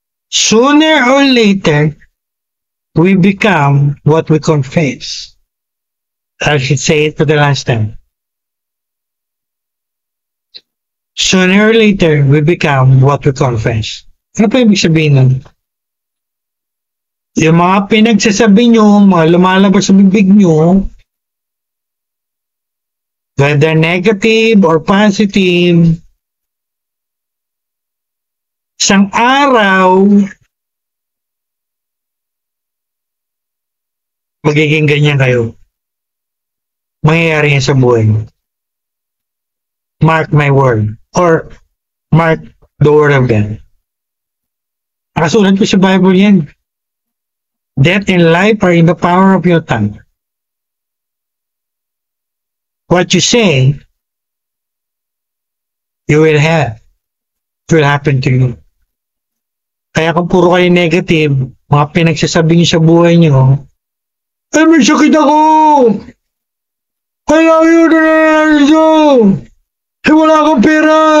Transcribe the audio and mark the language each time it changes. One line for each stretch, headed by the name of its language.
English: Sooner or later, we become what we confess. I should say it for the last time. Sooner or later, we become what we confess.
Filipino: Ano pa ibig sabihin nun? Yung mga pinagsasabi nyo, mga lumalabas sa bibig nyo,
English: whether negative or positive,
Filipino: isang araw, magiging ganyan kayo. Mangyayari yan sa buhay mo.
English: Mark my word. Or mark the word of God.
Filipino: Nakasulat ko sa Bible yan.
English: Death and life are in the power of your tongue. What you say, you will have. It will happen to you.
Filipino: Kaya kung puro kayo negative, mga pinagsasabi niyo sa buhay niyo, ay, may sakit ako! Kaya yun na nangyari. Ay, wala akong pera!